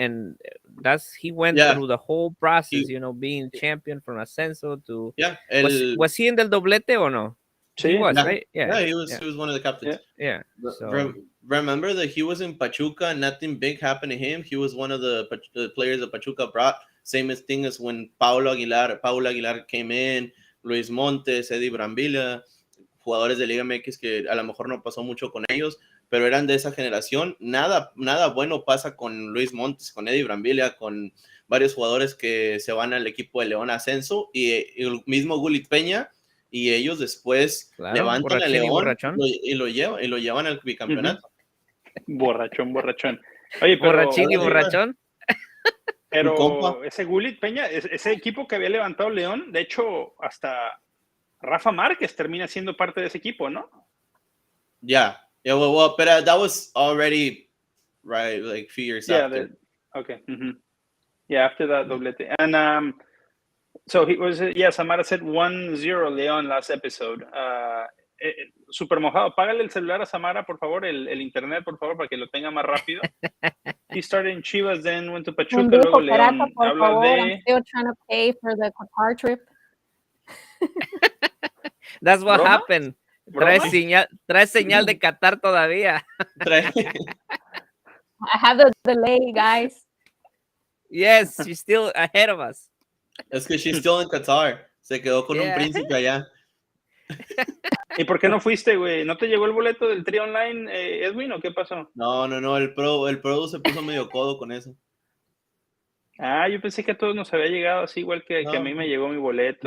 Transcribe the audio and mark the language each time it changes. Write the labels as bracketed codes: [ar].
[en] And he went through the whole process, being champion from Ascenso to. Yeah. Was he in the doblete or no? He was, right? Yeah, he was one of the captains. Yeah. So. Remember that he was in Pachuca, nothing big happened to him. He was one of the players that Pachuca brought. Same thing as when Paulo Aguilar came in, [es] Luis Montes, Eddie Brambilla, jugadores de Liga MX que a lo mejor no pasó mucho con ellos, pero eran de esa generación. Nada bueno pasa con Luis Montes, con Eddie Brambilla, con varios jugadores que se van al equipo de León Ascenso y el mismo Gulit Peña. Y ellos después levantan a León y lo llevan al bicampeonato. Borrachón. Oye, pero, borrachín y borrachón. Pero ese Gulit Peña, ese equipo que había levantado León, de hecho, hasta Rafa Márquez termina siendo parte de ese equipo, ¿no? [en] Yeah, well, but that was already right, like a few years after. Okay. Yeah, after that doblete. And so he was, Samara said 1-0 León last episode. [es] Super Mojado, págale el celular a Samara, por favor, el internet, por favor, para que lo tenga más rápido. [en] He started in Chivas, then went to Pachuca, luego León. [es] Habla de... [en] I'm still trying to pay for the Qatar trip. That's what happened. [es] Trae señal de Qatar todavía. [en] I have the delay, guys. Yes, she's still ahead of us. [es] Es que [en] she's still in Qatar. [es] Se quedó con un príncipe allá. ¿Y por qué no fuiste, güey? ¿No te llegó el boleto del Tri Online, Edwin, o qué pasó? No, el pro se puso medio codo con eso. Ah, yo pensé que a todos nos había llegado así, igual que a mí me llegó mi boleto.